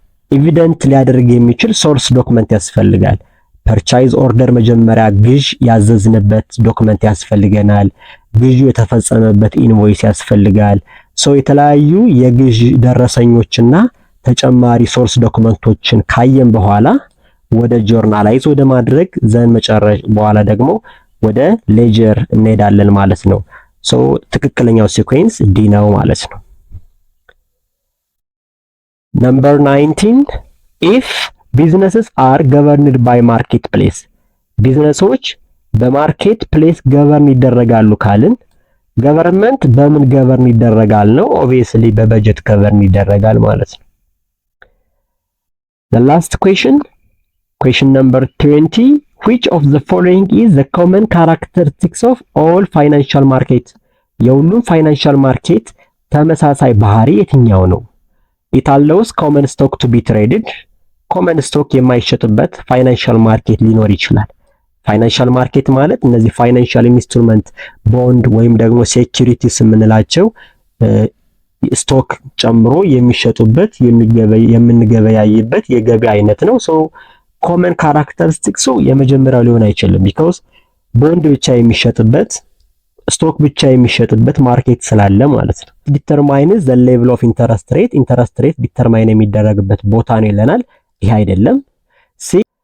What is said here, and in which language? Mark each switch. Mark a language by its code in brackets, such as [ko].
[am] ኤቪደንት ሊያደርግ የሚችል ሶርስ ዶክመንት ያስፈልጋል። ፐርቻይዝ ኦርደር መጀመሪያ ግዥ ያዘዝንበት ዶክመንት ያስፈልገናል። ግዥ የተፈጸመበት ኢንቮይስ ያስፈልጋል። ሶ የተለያዩ የግዥ ደረሰኞችና ተጨማሪ ሶርስ ዶክመንቶችን ካየን በኋላ ወደ ጆርናላይዝ ወደ ማድረግ ዘን መጨረሻ በኋላ ደግሞ ወደ ሌጀር እንሄዳለን ማለት ነው። ሶ ትክክለኛው ሲኩዌንስ ዲ ነው ማለት ነው። [en] Number 19 if businesses are governed by marketplace [am] ቢዝነሶች በማርኬት ፕሌስ ገቨርን ይደረጋሉ ካልን ገቨርንመንት በምን ገቨርን ይደረጋል ነው? ኦብቪየስሊ በበጀት ገቨርን ይደረጋል ማለት ነው። [en] The last question number 20 which of the following is the common characteristics of all financial market [am] የሁሉም ፋይናንሻል ማርኬት ተመሳሳይ ባህሪ የትኛው ነው? [en] it allows common stock to be traded [am] ኮመን ስቶክ የማይሸጥበት ፋይናንሻል ማርኬት ሊኖር ይችላል። ፋይናንሻል ማርኬት ማለት እነዚህ ፋይናንሻል ኢንስትሩመንት ቦንድ ወይም ደግሞ ሴኩሪቲስ የምንላቸው ስቶክ ጨምሮ የሚሸጡበት የምንገበያይበት የገበያ አይነት ነው። ሶ ኮመን ካራክተሪስቲክሱ የመጀመሪያው ሊሆን አይችልም። ቢኮዝ ቦንድ ብቻ የሚሸጥበት ስቶክ ብቻ የሚሸጥበት ማርኬት ስላለ ማለት ነው። [en] ዲተርማይንስ ዘ ሌቭል ኦፍ ኢንተረስት ሬት [am] ዲተርማይን የሚደረግበት ቦታ ነው ይለናል። ይሄ አይደለም። ሲ